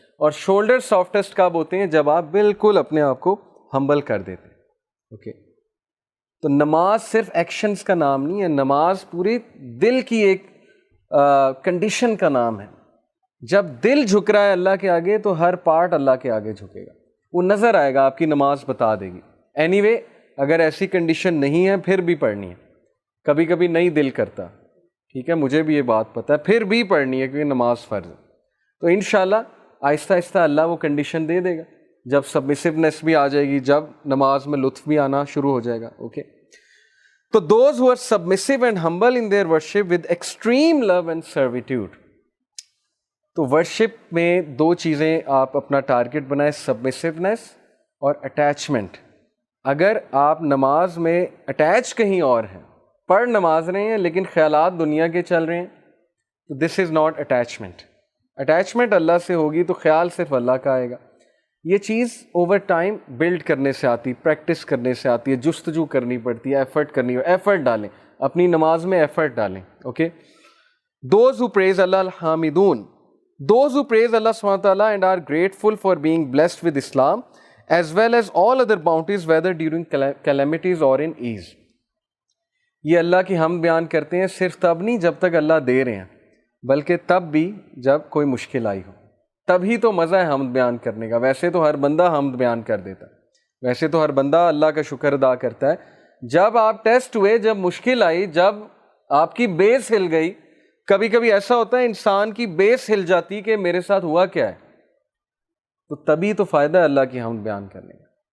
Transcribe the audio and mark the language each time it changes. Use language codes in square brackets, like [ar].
[ur] اور shoulder softest کب ہوتے ہیں؟ جب آپ بالکل اپنے آپ کو ہمبل کر دیتے ہیں. اوکے. تو نماز صرف ایکشنز کا نام نہیں ہے، نماز پوری دل کی ایک کنڈیشن کا نام ہے. جب دل جھک رہا ہے اللہ کے آگے تو ہر پارٹ اللہ کے آگے جھکے گا. وہ نظر آئے گا، آپ کی نماز بتا دے گی. اینی وے اگر ایسی کنڈیشن نہیں ہے پھر بھی پڑھنی ہے. کبھی کبھی نہیں دل کرتا، ٹھیک ہے، مجھے بھی یہ بات پتہ ہے، پھر بھی پڑھنی ہے کیونکہ نماز فرض ہے. تو انشاءاللہ آہستہ آہستہ اللہ وہ کنڈیشن دے دے گا. جب سبمسیونیس بھی آ جائے گی، جب نماز میں لطف بھی آنا شروع ہو جائے گا. اوکے. [en] تو those who are submissive and humble in their worship with extreme love and servitude. [ur] تو ورشپ میں دو چیزیں آپ اپنا ٹارگٹ بنائیں، سبمسیونیس اور اٹیچمنٹ. اگر آپ نماز میں اٹیچ کہیں اور ہیں، پڑھ نماز رہے ہیں لیکن خیالات دنیا کے چل رہے ہیں، تو [en] This is not attachment. [ur] اٹیچمنٹ اللہ سے ہوگی تو خیال صرف اللہ کا آئے گا. یہ چیز اوور ٹائم بلڈ کرنے سے آتی، پریکٹس کرنے سے آتی ہے، جستجو کرنی پڑتی ہے، ایفرٹ کرنی ہے. ایفرٹ ڈالیں اپنی نماز میں، ایفرٹ ڈالیں. Okay. [en] those who praise [ur] Allah الحامدون. [en] Those who praise Allah subhanahu wa ta'ala and are grateful for being blessed with Islam as well as all other bounties whether during calamities or in ease. [ur] یہ اللہ کی حمد بیان کرتے ہیں صرف تب نہیں جب تک اللہ دے رہے ہیں، بلکہ تب بھی جب کوئی مشکل آئی ہو. تب ہی تو مزہ ہے حمد بیان کرنے کا. ویسے تو ہر بندہ حمد بیان کر دیتا ہے، ویسے تو ہر بندہ اللہ کا شکر ادا کرتا ہے. جب آپ ٹیسٹ ہوئے، جب مشکل آئی، جب آپ کی بیس ہل گئی، کبھی کبھی ایسا ہوتا ہے انسان کی بیس ہل جاتی کہ میرے ساتھ ہوا کیا ہے، تو تبھی تو فائدہ ہے اللہ کی حمد بیان کرنے کا.